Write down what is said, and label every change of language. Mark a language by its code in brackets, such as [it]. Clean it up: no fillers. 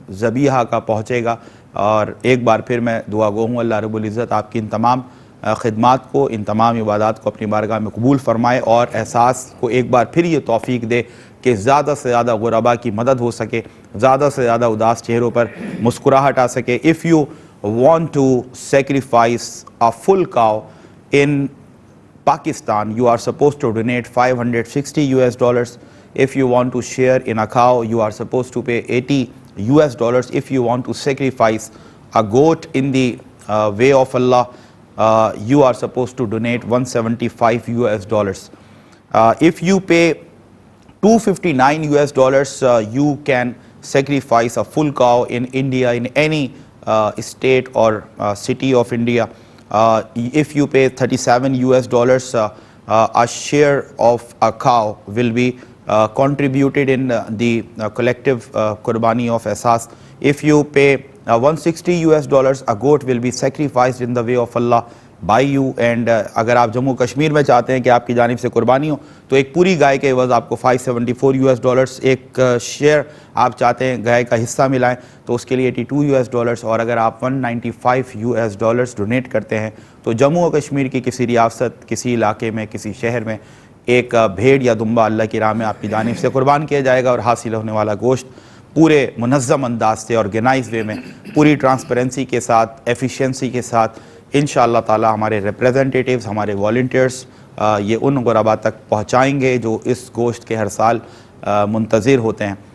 [ur] ذبیحہ کا پہنچے گا. اور ایک بار پھر میں دعا گو ہوں اللہ رب العزت آپ کی ان تمام خدمات کو, ان تمام عبادات کو اپنی بارگاہ میں قبول فرمائے, اور احساس کو ایک بار پھر یہ توفیق دے کہ زیادہ سے زیادہ غربا کی مدد ہو سکے, زیادہ سے زیادہ اداس چہروں پر مسکراہٹ آ سکے. [en] If you want to sacrifice a full cow in Pakistan, you are supposed to donate $560. If you want to share in a cow, you are supposed to pay $80. If you want to sacrifice a goat in the way of Allah, you are supposed to donate $175. If you pay $259, you can sacrifice a full cow in India, in any state or city of India. If you pay $37, a share of a cow will be contributed in the collective qurbani of Ehsaas. If you pay $160, a goat will be sacrificed in the way of Allah by you. [ur] And اگر آپ جموں کشمیر میں چاہتے ہیں کہ آپ کی جانب سے قربانی ہو تو ایک پوری گائے کے عوض آپ کو $574. ایک شیئر آپ چاہتے ہیں گائے کا حصہ ملائیں تو اس کے لیے $82. اور اگر آپ $195 ڈونیٹ کرتے ہیں تو جموں و کشمیر کی کسی ریاست, کسی علاقے میں, کسی شہر میں ایک بھیڑ یا دمبا اللہ کی راہ میں آپ کی جانب سے قربان کیا جائے گا, اور حاصل ہونے والا گوشت پورے منظم انداز سے, آرگنائز وے میں, پوری ٹرانسپیرنسی کے ساتھ, ایفیشینسی کے ساتھ انشاءاللہ تعالی ہمارے ریپریزنٹیٹیوز, ہمارے والنٹیئرز یہ ان غربا تک پہنچائیں گے جو اس گوشت کے ہر سال منتظر ہوتے ہیں.